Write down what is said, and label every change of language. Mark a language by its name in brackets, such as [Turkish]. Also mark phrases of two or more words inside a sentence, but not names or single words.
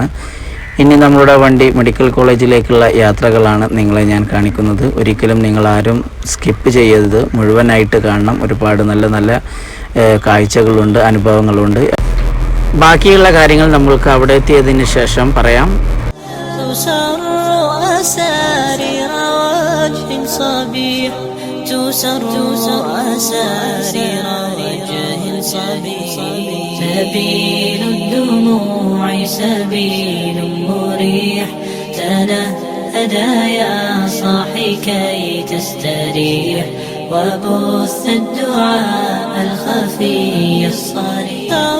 [Malayalam] ഇനി നമ്മളുടെ വണ്ടി മെഡിക്കൽ കോളേജിലേക്കുള്ള യാത്രകളാണ് നിങ്ങളെ ഞാൻ കാണിക്കുന്നത്. ഒരിക്കലും നിങ്ങളാരും സ്കിപ്പ് ചെയ്യരുത്, മുഴുവനായിട്ട് കാണണം. ഒരുപാട് നല്ല നല്ല കാഴ്ചകളുണ്ട്, അനുഭവങ്ങളുണ്ട്. ബാക്കിയുള്ള കാര്യങ്ങൾ നമ്മൾക്ക് അവിടെ എത്തിയതിന് ശേഷം പറയാം. [Arabic] سبيل الدموع سبيل مريح تنهدى يا صاحي كي تستريح وبث الدعاء الخفي الصريح